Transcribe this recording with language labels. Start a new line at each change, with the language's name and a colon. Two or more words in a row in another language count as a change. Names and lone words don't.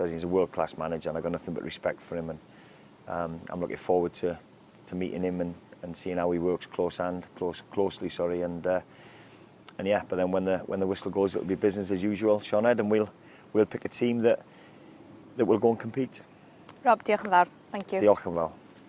English: He's a world-class manager, and I've got nothing but respect for him. And I'm looking forward to meeting him and seeing how he works closely. Sorry, and yeah. But then when the whistle goes, it'll be business as usual, Sinead, and we'll pick a team that will go and compete.
Welsh: Rob, diolch yn fawr.
English: Thank you.
Welsh: Diolch yn fawr.